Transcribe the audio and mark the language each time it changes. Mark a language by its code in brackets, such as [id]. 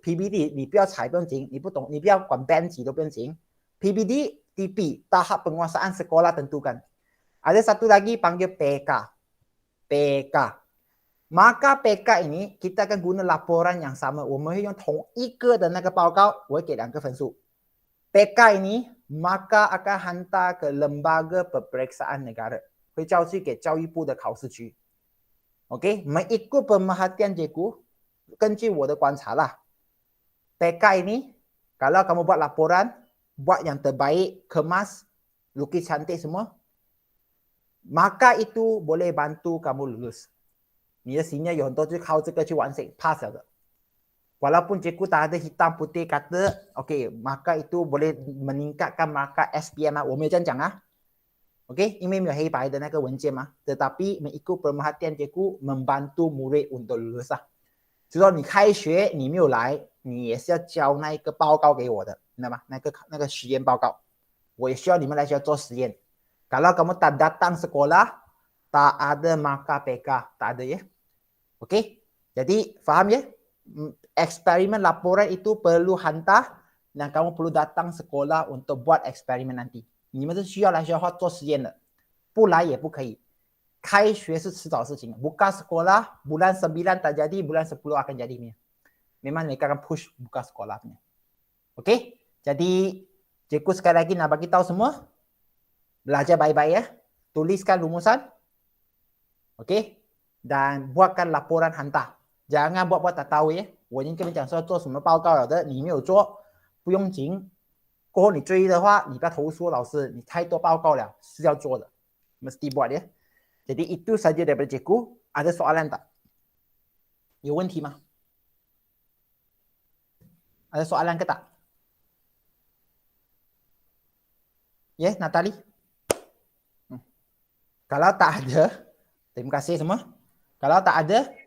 [zh] PBD 你不要踩不用紧，你不懂，你不要管班级都不用紧。 [ms] PBD TP, tahap penguasaan sekolah tentukan. Ada satu lagi panggil PK. PK. Maka PK ini kita akan guna laporan yang sama. [zh] 我们会用同一个的那个报告，我会给2个分数。 [ms] PK ini maka akan hantar ke lembaga peperiksaan negara. [zh] 会交去给教育部的考试局。 [ms] OK, mengikut pemerhatian Cikgu, [zh] 根据我的观察 [ms] lah. PK ini, kalau kamu buat laporan, buat yang terbaik, kemas, lukis cantik semua, maka itu boleh bantu kamu lulus. [zh] 你的senior有很多就靠这个去完成 pass 了的。 [ms] Walaupun Cikgu tak ada hitam putih kata, okey, maka itu boleh meningkatkan markah SPM 啊， [zh] 我没有这样讲啊。 [ms] OK, [zh] 因为没有黑白的那个文件嘛， [ms] tetapi mengikut pemerhatian Cikgu membantu murid untuk lulus 啊。 [zh] 所以说你开学你没有来，你也是要交那一个报告给我的，知道吗？那个实验报告，我也需要你们来学校做实验。 [ms] Kalau kamu tak datang sekolah, tak ada markah PK, tak ada ya. Okey, jadi faham ya? Eksperimen laporan itu perlu hantar dan kamu perlu datang sekolah untuk buat eksperimen nanti. [zh] 你们是需要来学校做实验的，不来也不可以。开学是迟早事情。 [ms] Buka sekolah bulan 9 tak jadi, bulan 10 akan jadi punya. Memang mereka akan push buka sekolah punya. Okey, jadi Cikgu sekali lagi nak bagi tahu semua. Belajar baik-baik ya. Tuliskan rumusan. Okey. Dan buatkan laporan hantar. Jangan buat-buat tak tahu ya. [zh] 我已经跟你讲说做什么报告了的，你没有做，不用紧。过后你追的话，你不要投诉老师，你太多报告了，是要做的。 [ms] Mesti buat ya. Jadi itu saja daripada Cikgu. Ada soalan tak? [zh] 有问题吗？ [ms] Ada soalan ke tak? Ya, Natali? Kalau tak ada, terima kasih semua. Kalau tak ada,